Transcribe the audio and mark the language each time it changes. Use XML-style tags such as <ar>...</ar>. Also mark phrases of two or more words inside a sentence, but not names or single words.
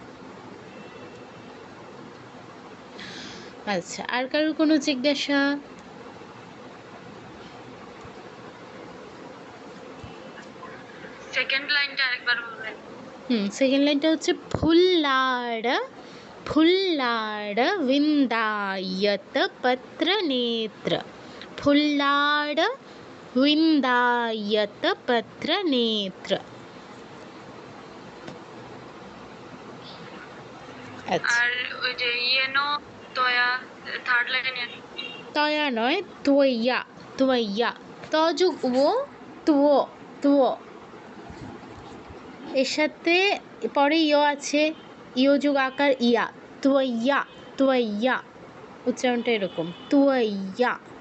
<bn>আচ্ছা, আর কারোর কোনো জিজ্ঞাসা? সেকেন্ড লাইনটা আরেকবার বলবেন? সেকেন্ড লাইনটা হচ্ছে</bn> <sa>ফুল্লাড় ফুল্লাড় विन्दायत पत्र नेत्र, ফুল্লাড় विन्दायत पत्र नेत्र।</sa> <bn>আচ্ছা, আর ওই যে ইয়েনো তয়া থার্ড লাইনে তয়া নয়, তোয়া তোয়া, ত যুগ ও, তো তো, এর সাথে পরে ইয় আছে, ইয় যুগ আকার ইয়া, তোয়া তোয়া, উচ্চারণটা এরকম, তোয়া।</bn>